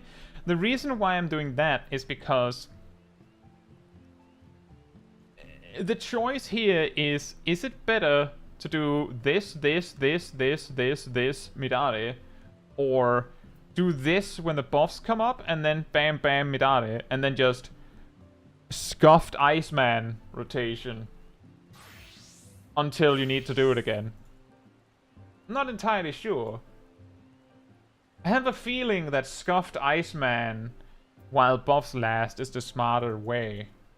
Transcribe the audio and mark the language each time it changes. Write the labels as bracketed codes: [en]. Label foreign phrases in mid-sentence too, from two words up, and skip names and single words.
[en] The reason why I'm doing that is because the choice here is it better to do this, Midare, or do this when the buffs come up, and then bam, bam, Midare, and then just scuffed Iceman rotation until you need to do it again? I'm not entirely sure. I have a feeling that scuffed Iceman while buffs last is the smarter way.